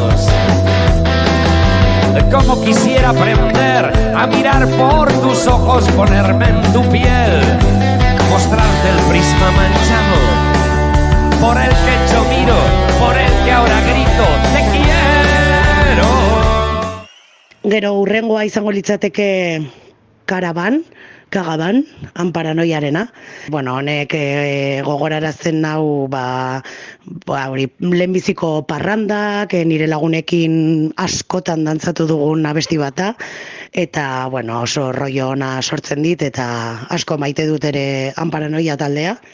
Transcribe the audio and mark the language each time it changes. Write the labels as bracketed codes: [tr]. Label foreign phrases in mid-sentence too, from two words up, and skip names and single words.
[es] Como quisiera aprender a mirar por tus ojos, ponerme en tu piel, mostrarte el prisma manchado, por el que yo miro, por el que ahora grito, te quiero. [eu] Gero hurrengoa izango litzateke Kagaban, Anparanoiarena. Honek gogorarazten nau, lehenbiziko parrandak, nire lagunekin askotan dantzatu dugun abesti bata, eta, oso rollo ona sortzen dit, eta asko maite dut ere Anparanoia taldea.